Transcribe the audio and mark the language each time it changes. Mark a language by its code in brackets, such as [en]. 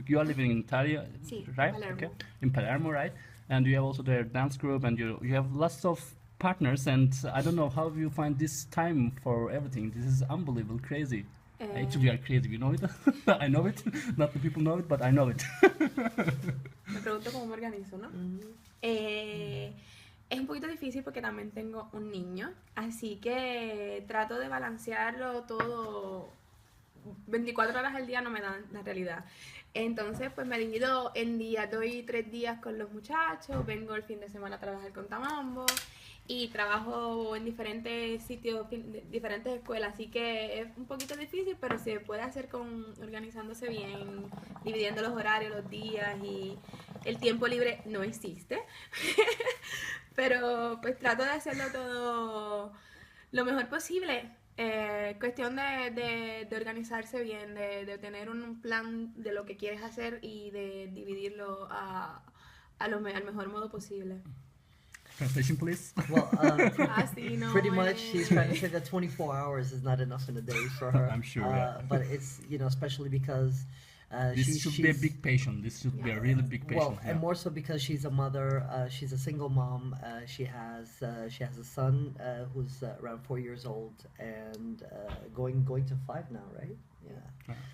[en] You are living in Italy, right? Palermo. Okay, in Palermo, right? And you have also their dance group, and you have lots of partners. And I don't know how you find this time for everything. This is unbelievable, crazy. Actually, you are creative, you know it. I know it. Not the people know it, but I know it. [es] Me pregunto cómo me organizo, ¿no? Es un poquito difícil porque también tengo un niño, así que trato de balancearlo todo. 24 horas al día no me dan la realidad. Entonces, pues me divido en días, doy 3 días con los muchachos, vengo el fin de semana a trabajar con TAMAMBO y trabajo en diferentes sitios, diferentes escuelas, así que es un poquito difícil, pero se puede hacer organizándose bien, dividiendo los horarios, los días, y el tiempo libre no existe. Pero pues trato de hacerlo todo lo mejor posible. Cuestión de organizarse bien, de tener un plan de lo que quieres hacer y de dividirlo al mejor modo posible. [en] Translation, please. Well, pretty no much she's trying to say that 24 hours is not enough in a day for her. I'm sure, yeah. But it's, especially because this should be a big patient. This should be a really big patient. Well, and more so because she's a mother. She's a single mom. She has a son who's around 4 years old and going to 5 now, right? Yeah.